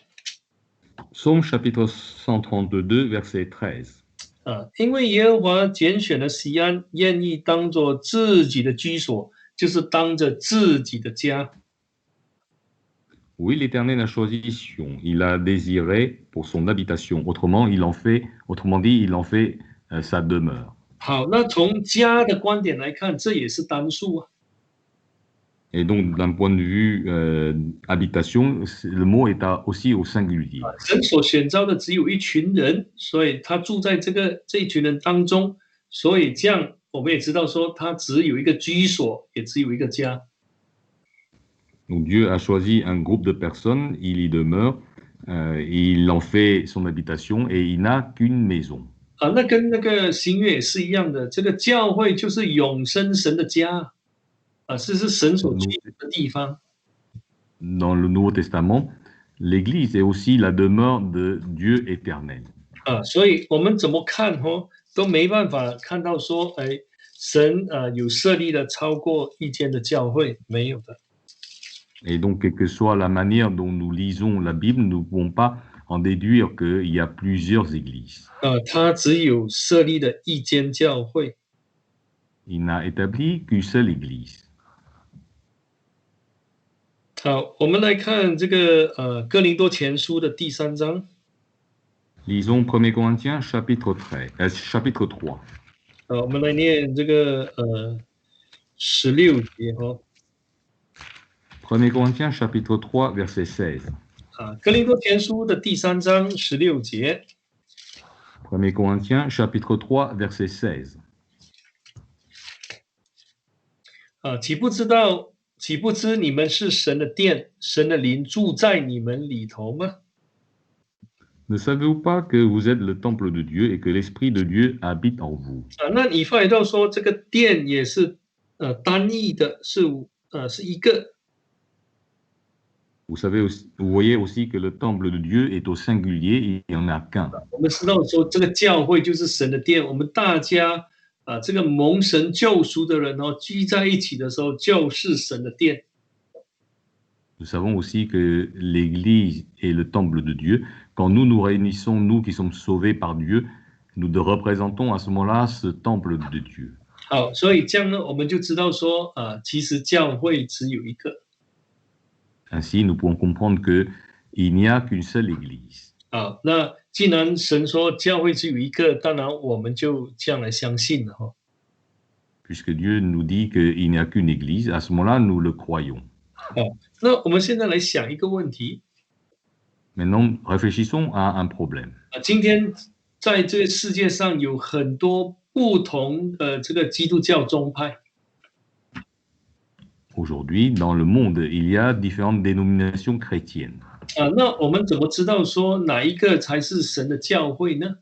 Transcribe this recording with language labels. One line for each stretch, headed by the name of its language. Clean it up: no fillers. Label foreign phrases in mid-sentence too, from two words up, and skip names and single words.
French: Psaume chapitre 132, verset 13.
Chinese: 因为耶和华拣选了西安，愿意当作自己的居所，就是当着自己的家。
French: Oui, l'Éternel a choisi Sion. Il a désiré pour son habitation. Autrement dit, il en fait sa demeure.
Chinese: 好，那从家的观点来看，这也是单数啊。
French: Et donc, d'un point de vue habitation, le mot est aussi au singulier.
Chinese: 神所选召的只有一群人，所以他住在这一群人当中，所以这样我们也知道说，他只有一个居所，也只有一个家。
French: Donc Dieu a choisi un groupe de personnes, il y demeure, il en fait son habitation et il n'a qu'une maison.
Chinese: 那跟那个新约也是一样的，这个教会就是永生神的家，是神所居住的地方。
French: Dans le Nouveau Testament, l'Église est aussi la demeure de Dieu éternel.
Chinese: 所以我们怎么看都没办法看到说，神有设立了超过一间的教会，没有的。
French: Et donc, quelle que soit la manière dont nous lisons la Bible, nous ne pouvons pas en déduire qu'il y a plusieurs églises.
Chinese: 他只有设立了一间教会。
French: Il n'a établi qu'une seule église.
Chinese: 好，我们来看这个哥林多前书的第3章。
French: Lisons 1 Corinthiens chapitre 3.
Chinese: 我们来念这个16节哈。
French: 1 Corinthiens chapitre 3, verset 16.
Chinese: 哥林多前书的第3章16节。
French: 1 Corinthiens chapitre 3, verset 16.
Chinese: 岂不知你们是神的殿，神的灵住在你们里头吗？
French: Ne savez-vous pas que vous êtes le temple de Dieu et que l'Esprit de Dieu habite en vous?
Chinese: 那你发觉到说这个殿也是单义的，是一个。
French: Vous voyez aussi que le temple de Dieu est au singulier, il n'y en a qu'un.
Chinese: 我们知道说这个教会就是神的殿，我们大家这个蒙神救赎的人聚在一起的时候，就是神的殿。
French: Nous savons aussi que l'Église est le temple de Dieu. Quand nous nous réunissons, nous qui sommes sauvés par Dieu, nous représentons à ce moment-là ce temple de Dieu.
Chinese: 好，所以这样呢，我们就知道说其实教会只有一个。
French: Ainsi, nous pouvons comprendre qu'il n'y a qu'une seule Église.
Chinese: 那既然神说教会只有一个，当然我们就这样来相信了哈。
French: Puisque Dieu nous dit qu'il n'y a qu'une Église, à ce moment-là, nous le croyons.
Chinese: 那我们现在来想一个问题。
French: Maintenant, réfléchissons à un problème.
Chinese: 今天在这个世界上有很多不同的这个基督教宗派。
French: Aujourd'hui, dans le monde, il y a différentes dénominations chrétiennes.
Chinese: 那我们怎么知道说哪一个才是神的教会呢？